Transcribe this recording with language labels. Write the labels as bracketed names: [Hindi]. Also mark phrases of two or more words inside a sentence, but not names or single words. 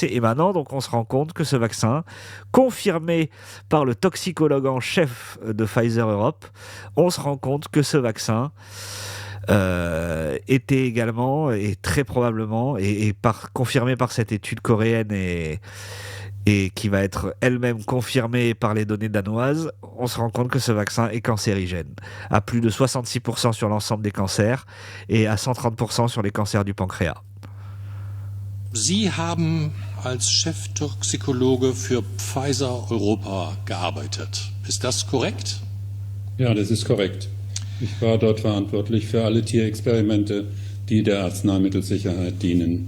[French] Et maintenant, donc, on se rend compte que ce vaccin, confirmé par le toxicologue en chef de Pfizer Europe, on se rend compte que ce vaccin était également, et très probablement, confirmé par cette étude coréenne et qui va être elle-même confirmée par les données danoises, on se rend compte que ce vaccin est cancérigène, à plus de 66% sur l'ensemble des cancers et à 130% sur les cancers du pancréas. [German] Sie haben als Cheftoxikologe für Pfizer Europa gearbeitet. Ist das korrekt? Ja, das ist korrekt. Ich war dort verantwortlich für alle Tierexperimente, die der Arzneimittelsicherheit dienen.